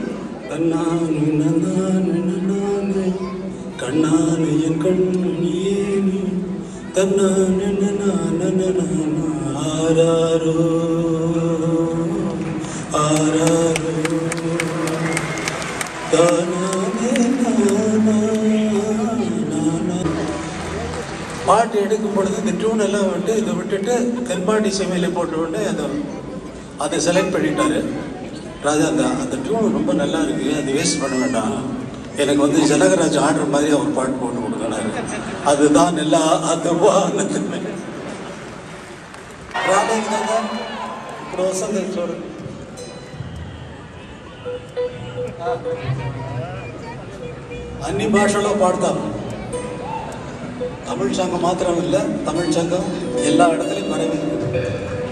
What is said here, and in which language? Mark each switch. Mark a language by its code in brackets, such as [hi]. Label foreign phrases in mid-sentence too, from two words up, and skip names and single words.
[ta] கண்ணானு என் கண்ணியே ஆராரோ ஆராரோ பாட்டு எடுக்கும் பொழுது இந்த டியூன் எல்லாம் விட்டு இதை விட்டுட்டு தென்பாண்டி சீமையில போட்டு அதை செலக்ட் பண்ணிட்டாரு ராஜா. அந்த டியூன் ரொம்ப நல்லா இருக்கு, அது வேஸ்ட் பண்ண வேண்டாம், எனக்கு ஜனகராஜ் ஆர்டர் மாதிரி அவர் பாட்டு போட்டு கொடுக்கறாரு, அதுதான் எல்லா அதுவா [te] ఇప్పుడు వస్తుంది చూడు. అన్ని భాషల్లో పాడతాం. [ta] தமிழ் சங்கம் மாத்திரம் இல்லை, தமிழ் சங்கம் எல்லா இடத்துலையும் பரவி